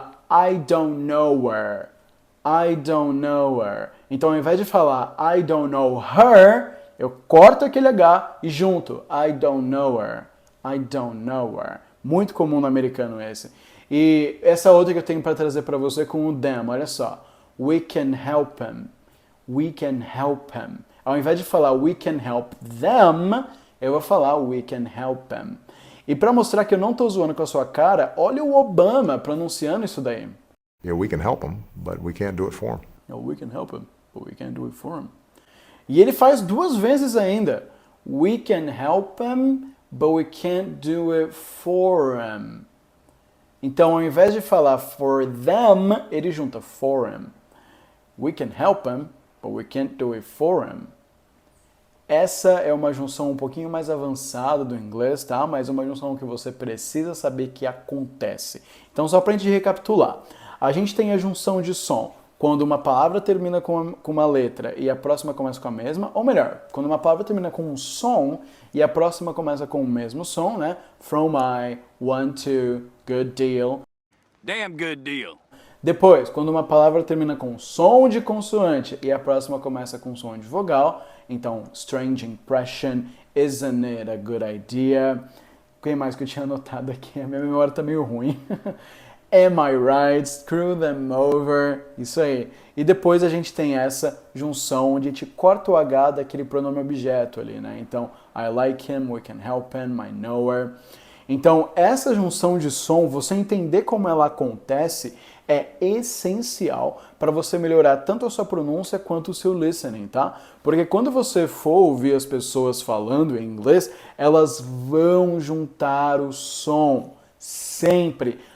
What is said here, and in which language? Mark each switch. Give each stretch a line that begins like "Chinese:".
English: I don't know her. I don't know her.
Portuguese: Então ao invés de falar
English: I don't know her,
Portuguese: eu corto aquele H e junto I don't know her.
English: I don't know her.
Portuguese: Muito comum no americano esse. E essa outra que eu tenho para trazer para você com o them, olha só.
English: We can help him. We can help him.
Portuguese: Ao invés de falar
English: we can help them,
Portuguese: eu vou falar
English: we can help him.
Portuguese: E para mostrar que eu não tô zoando com a sua cara, olha o Obama pronunciando isso daí.
English: Yeah, we can help him, but we can't do it for him. We can help him, but we can't do it for him.
Portuguese: E ele faz 2 vezes ainda.
English: We can help him, but we can't do it for him.
Portuguese: Então, ao invés de falar for them, ele junta for him.
English: We can help him, but we can't do it for him.
Portuguese: Essa é uma junção um pouquinho mais avançada do inglês, tá? Mas uma junção que você precisa saber que acontece. Então, só pra gente recapitular. A gente tem a junção de som quando uma palavra termina com uma letra e a próxima começa com a mesma, ou melhor, quando uma palavra termina com um som e a próxima começa com o mesmo som, né?
English: From I, want to, good deal. Damn good deal.
Portuguese: Depois, quando uma palavra termina com som de consoante e a próxima começa com som de vogal, então,
English: strange impression, isn't it a good idea?
Portuguese: O que mais que eu tinha anotado aqui? A minha memória tá meio ruim.
English: Am I right? Screw them over.
Portuguese: Isso aí. E depois a gente tem essa junção onde a gente corta o H daquele pronome objeto ali, né? Então,
English: I like him, we can help him, I know her.
Portuguese: Então, essa junção de som, você entender como ela acontece, é essencial para você melhorar tanto a sua pronúncia quanto o seu listening, tá? Porque quando você for ouvir as pessoas falando em inglês, elas vão juntar o som, sempre.